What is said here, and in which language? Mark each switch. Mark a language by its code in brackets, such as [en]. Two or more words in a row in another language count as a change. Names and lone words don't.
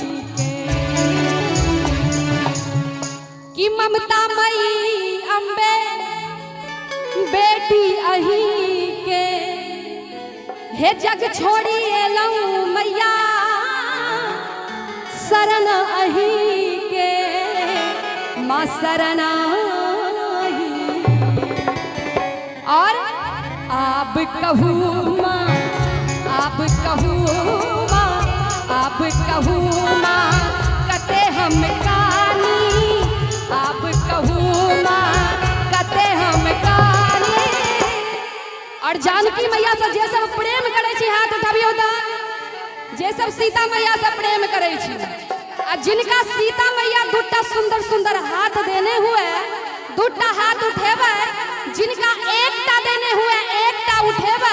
[mai] कि ममता मई अम्बे बेटी अही के हे जग छोड़ी एलऊ मैया शरण अही के माँ शरण अही और आप कहू माँ आप कहू माँ आप कहू माँ कते हम कानी आप कहू माँ कते हम कानी और जानकी मैया से जे सब प्रेम करे छी हाथ उठाबियो त जे सब सीता मैया से प्रेम करे छी आ जिनका सीता मैया दुटा सुंदर सुंदर हाथ देने हुए दुटा हाथ उठेबै जिनका एकटा देने हुए एकटा उठेबै